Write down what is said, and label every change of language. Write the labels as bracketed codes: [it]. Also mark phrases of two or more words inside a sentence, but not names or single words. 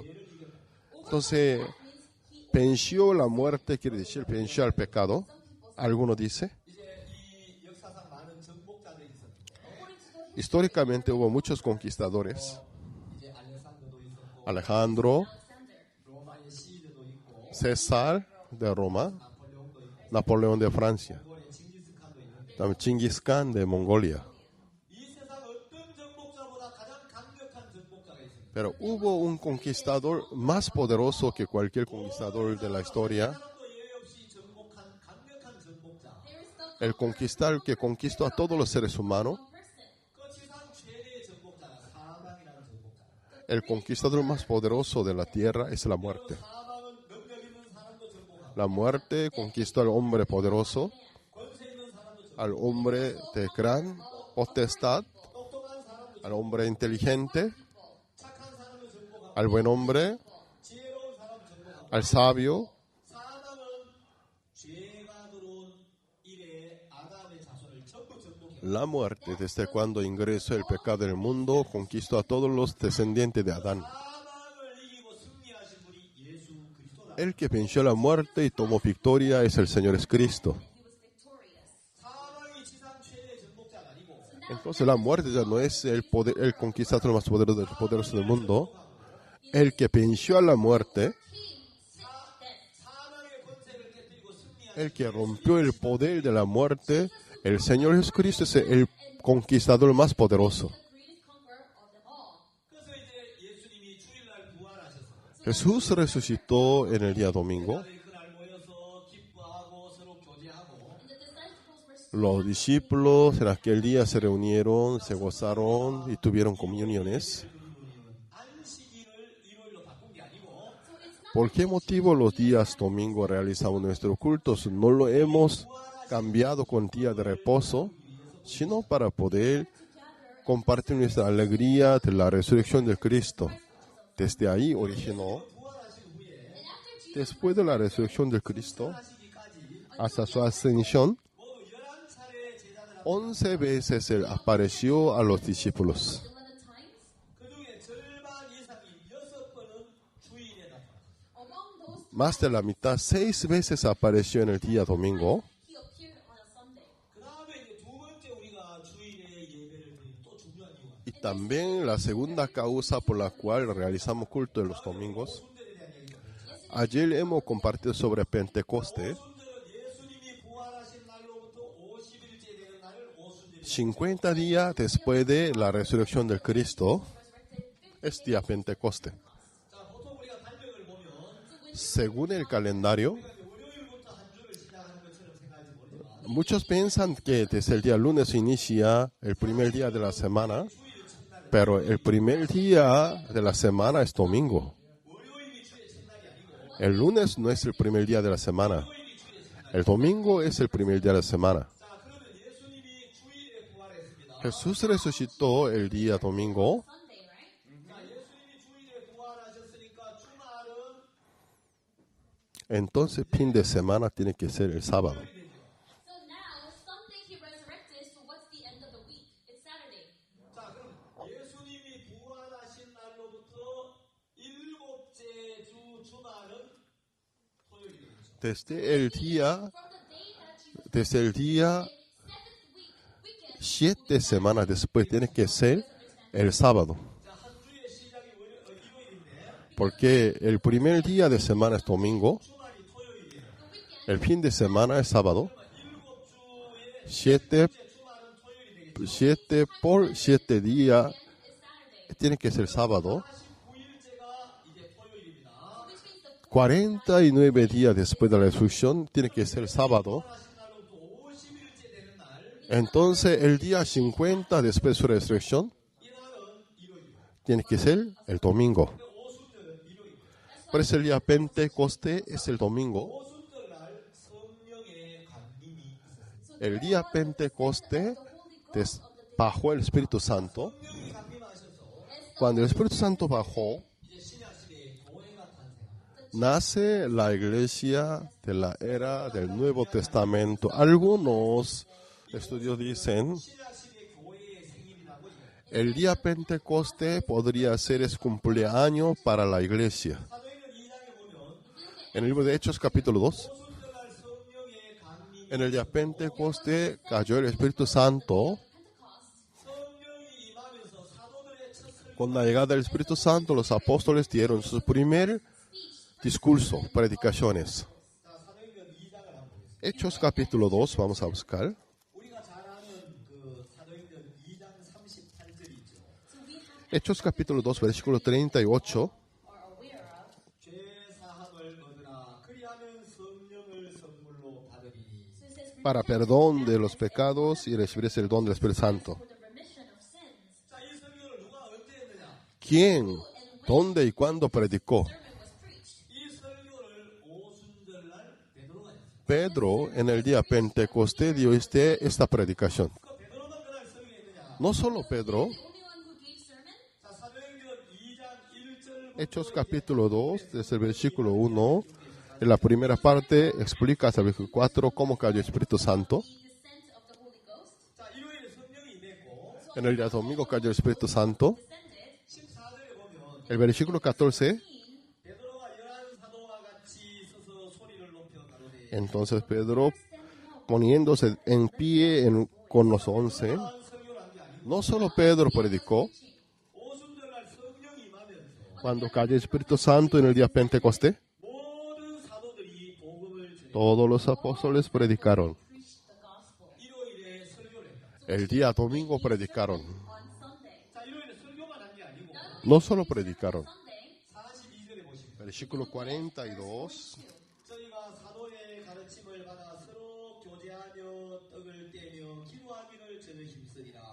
[es] Entonces, venció la muerte, quiere decir, venció al pecado. Alguno dice, [ko] 이제 이 역사상 많은 정복자들이 있었죠. [es] históricamente hubo muchos conquistadores. [ko] 이제 알렉산더도 있었고 [es] Alejandro, [ko] 로마의 시드도 있고 [es] César de Roma, [ko] 나폴레옹도 있고 [es] Napoleón de Francia, [ko] 몽골의 징기스칸도 있는데 [es] también Chingis Khan de Mongolia. [ko] 이 세상 어떤 정복자보다 가장 강력한 정복자가 있습니다. [es] Pero hubo un conquistador más poderoso que cualquier conquistador de la historia. [ko] 사람도 예외 없이 정복한 강력한 정복자. [es] El conquistar que conquistó a todos los seres humanos. [ko] 그 지상 최대의 정복자가 사망이라는 정복자. [es] El conquistador más poderoso de la tierra es la muerte. [ko] 사망은 능력 있는 사람도 정복하고 [es] La muerte conquistó al hombre poderoso, [ko] 권세 있는 사람도 정복하고 [es] al hombre de gran potestad, [ko] 똑똑한 사람도 [es] al hombre inteligente, [ko] 착한 사람도 정복하고 [es] al buen hombre, [ko] 지혜로운 사람도 정복하고 [es] al sabio. [ko] 사망은 죄가 들어온 이래 아담의 자손을 전부 정복해요. [es] La muerte, desde cuando ingresó el pecado en el mundo, conquistó a todos los descendientes de Adán. [ko] 사망을 이기고 승리하신 분이 예수 그리스도다. [es] El que venció la muerte y tomó victoria es el Señor Jesucristo. [ko] 사망이 지상 최대의 정복자가 아니고 [es] Entonces la muerte ya no es el poder, el conquistador más poderoso del mundo. El que venció a la muerte, [ko] 사망의 권세를 깨뜨리고 승리하신 [es] el que rompió el poder de la muerte, el Señor Jesucristo es el conquistador más poderoso. [en] The greatest conqueror of them all. [ko] 그래서 이제 예수님이 주일날 부활하셔서 [es] Jesús resucitó en el día domingo. [ko] 제자들이 그날 모여서 기뻐하고 서로 교제하고 [en] And the disciples were [es] Los discípulos en aquel día se reunieron, se gozaron y tuvieron comuniones. [ko] 안식일을 일요일로 바꾼 게 아니고 [es] ¿Por qué motivo los días domingo realizamos nuestros cultos? No lo hemos cambiado con día de reposo, sino para poder compartir nuestra alegría de la resurrección de Cristo. Desde ahí originó, después de la resurrección de Cristo, hasta su ascensión, [ko] 모두 11차례 제자들 [es] 11 veces Él apareció a los discípulos. [en] 11 times. [ko] 그중에 절반 이상이 6번은 주일에 나타났어요. [en] Among those, [es] Más de la mitad, 6 veces apareció en el día domingo. [en] he appeared on a Sunday. [ko] 그 다음에 이제 두 번째 우리가 주일에 예배를 드리는 또 중요한 이유가 [es] Y también la segunda causa por la cual realizamos culto en los domingos. Ayer hemos compartido sobre Pentecostés. [ko] 오순절은 예수님이 부활하신 날로부터 50일째 되는 날을 오순절이라고 [es] 50 días después de la resurrección del Cristo es día Pentecoste. [ko] 자, 보통 우리가 달력을 보면 [es] Según el calendario, [ko] 월요일부터 한 주를 시작하는 것처럼 생각할지 모르지만 [es] muchos piensan que desde el día lunes inicia el primer día de la semana, pero el primer día de la semana es domingo. [ko] 월요일이 주의 첫날이 아니고 [es] El lunes no es el primer día de la semana. El domingo es el primer día de la semana. [ko] 자, 그러면 예수님이 주일에 부활했습니다. [es] Jesús resucitó el día domingo. [en] Sunday, right? [ko] 자, 예수님이 주일에 부활하셨으니까 주말은 [es] Entonces, fin de semana tiene que ser el sábado. [en] So now, Sunday he resurrected, so what's the end of the week? It's Saturday. [ko] 자, 그럼 예수님이 부활하신 날로부터 일곱째 주 주말은 토요일이 되죠. [es] Desde el día, [en] From the day that Jesus [es] desde el día [en] seventh weekend, [es] 7 semanas después tiene que ser el sábado. [ko] 자, 한 주의 시작이 일요일인데 [es] Porque el primer día de semana es domingo, [ko] 주말이 토요일이에요. [es] el fin de semana es sábado. [ko] 일곱 주의 7 주말은 토요일이 되겠죠. [es] por 7 días [en] is Saturday. [es] tiene que ser sábado. [ko] 49일째가 이제 토요일입니다. [en] Which means the [es] 49 días después de la resurrección tiene que ser sábado. [ko] 부활하신 날로부터 50일째 되는 날, [es] Entonces el día 50 después de su resurrección [ko] 이 날은 일요일입니다. [es] tiene que ser el domingo. [ko] 오순절은 일요일입니다. [es] Por eso el día Pentecoste es el domingo. [ko] 오순절 날 성령의 강림이 있었습니다. [es] El día Pentecoste bajó el Espíritu Santo. [ko] 성령이 강림하셔서 [es] Cuando el Espíritu Santo bajó, [ko] 이제 신약 시대에 교회가 탄생합니다. [es] nace la iglesia de la era del Nuevo Testamento. Algunos estudios dicen [ko] 신약 시대 교회의 생일이라고 얘기해요. [es] el día Pentecoste podría ser el cumpleaños para la iglesia. [ko] 사도행전 2장에 보면 [es] En el libro de Hechos capítulo 2, [ko] 오순절 날 성령의 강림이 [es] en el día Pentecoste cayó el Espíritu Santo. [ko] 성령이 임하면서 사도들의 첫 설교 [es] Con la llegada del Espíritu Santo, los apóstoles dieron su primer discurso, predicaciones. [ko] 자, 사도행전 2장을 한번 보겠습니다. [es] Hechos capítulo 2, vamos a buscar. [ko] 우리가 잘 아는 그 사도행전 2장 38절이 있죠. [en] so we have [es] Hechos capítulo 2, versículo 38. [en] are aware of. [ko] 죄 사함을 얻으나 그리하면 성령을 선물로 받으리. [en] So it says [es] Para perdón de los pecados y recibir el don del Espíritu Santo. [en] for the remission of sins. [ko] 자, 이 설교를 누가 언제 했느냐? [es] ¿Quién, dónde y cuándo predicó? [en] Sermon was preached. [ko] 이 설교를 오순절날 베드로가 했어요. [es] Pedro, en el día Pentecostés, dio esta predicación. [ko] 그 베드로만 그날 설교했느냐? [es] No solo Pedro, [en] The only one who gave sermon. [ko] 자, 사도행전 2장 1절부터 [es] Hechos capítulo 2, desde el versículo 1, en la primera parte explica hasta el versículo 4 cómo cayó el Espíritu Santo. [en] The descent of the Holy Ghost [ko] 자, 일요일에 성령이 임했고 [es] En el día domingo cayó el Espíritu Santo. [en] descended. [ko] 14절에 보면 [es] El versículo 14, [ko] 베드로가 열한 사도와 같이 서서 소리를 높여 가로되 [es] entonces Pedro, poniéndose en pie con los 11, [ko] 한 설교를 한 게 아니고 [es] no solo Pedro predicó, [ko] 오순절날 성령이 임하면서 [es] cuando cayó el Espíritu Santo en el día Pentecostés, [ko] 모든 사도들이 복음을 전해 [es] todos los apóstoles predicaron. [en] Preached the gospel [ko] 일요일에 설교를 했다. [es] El día domingo predicaron. [en] on Sunday. [ko] 자, 일요일에 설교만 한 게 아니고 [es] No solo predicaron. [en] Sunday, [ko] 42절에 보시면 [es] Versículo 42. [ko] 저희가 사도의 가르침을 받아 서로 교제하며 떡을 떼며 기도하기를 저는 힘쓰리라.